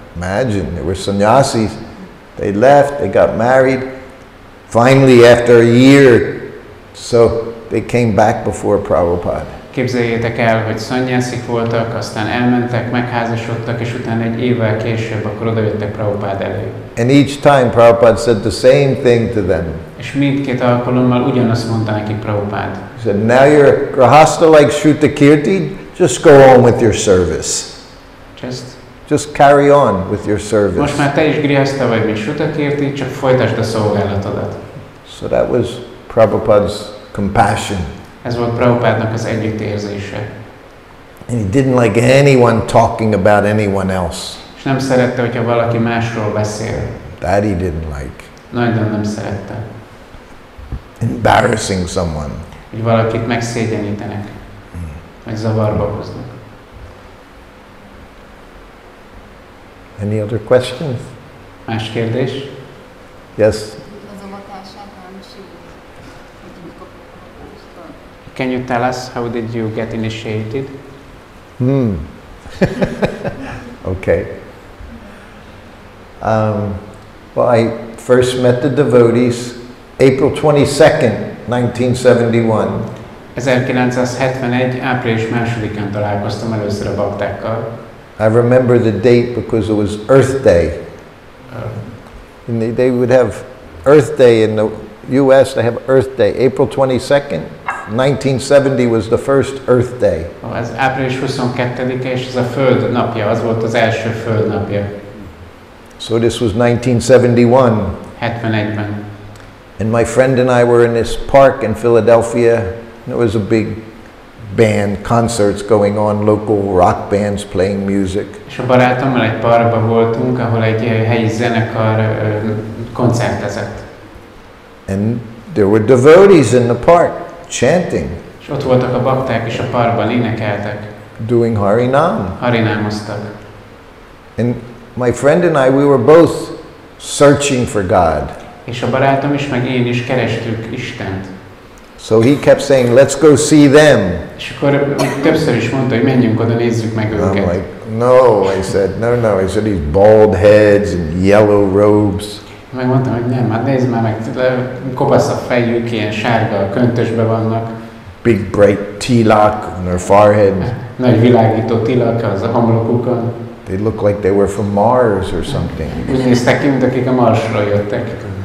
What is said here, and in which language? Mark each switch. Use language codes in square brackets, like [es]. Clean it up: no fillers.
[en] Imagine, there were sannyasis. They left, they got married. Finally, after a year, so they came back before Prabhupada. [hu] Képzeljétek el, hogy szanyászik voltak, aztán elmentek, megházasodtak, és utána egy évvel később akkor odajöttek Prabhupada elé. [en] And each time Prabhupada said the same thing to them. [hu] És mindkét alkalommal ugyanazt mondta nekik Prabhupada. [en] He said, now you're grahasta like Srutakirti, just go on with your service. Just carry on with your service. [hu] Most már te is grihasta vagy, mint Srutakirti, csak folytasd a szolgálatodat. [en] So that was Prabhupada's compassion. [hu] Ez volt Prabhupádnak az együttérzése. [en] And he didn't like anyone talking about anyone else. [hu] És nem szerette, hogyha valaki másról beszél. [en] That he didn't like. [hu] Nagyon nem szerette. [en] Embarrassing someone. [hu] Hogy valakit megszégyenítenek, vagy zavarba hoznak. [en] Any other questions? [hu] Más kérdés? [en] Yes. Can you tell us how did you get initiated? Okay. Well, I first met the devotees April 22nd, 1971. 1971. [hu] április 2-án találkoztam először a baktákkal. [en] I remember the date because it was Earth Day. And they would have Earth Day in the US, they have Earth Day. April 22nd, 1970 was the first Earth Day. [hu] Az április 22-e, és ez a Föld napja, az volt az első Föld napja. [en] So this was 1971. [hu] 71-ben. [en] And my friend and I were in this park in Philadelphia. There was a big band, concerts going on, local rock bands playing music. [hu] És a barátommal egy parkban voltunk, ahol egy helyi zenekar koncertezett. [en] And there were devotees in the park chanting. [hu] És ott voltak a bakták is a parkban, énekeltek. [en] Doing Harinam. [hu] Harinámoztak. [en] And my friend and I, we were both searching for God. [hu] És a barátom is, meg én is kerestük Istent. [en] So he kept saying, let's go see them. [hu] És akkor többször is mondta, hogy menjünk oda, nézzük meg [en] And I'm [hu] őket. [en] like, no, I said, no. I said, these bald heads and yellow robes. [hu] Megmondtam, hogy nem, hát nézd már meg, kopasz a fejük, ilyen sárga köntösbe vannak. [en] Big bright tilak on their forehead. [hu] Nagy világító tilak az a homlokukon. [en] They looked like they were from Mars or something. [hu] Úgy néztek ki, mint akik a Marsról jöttek.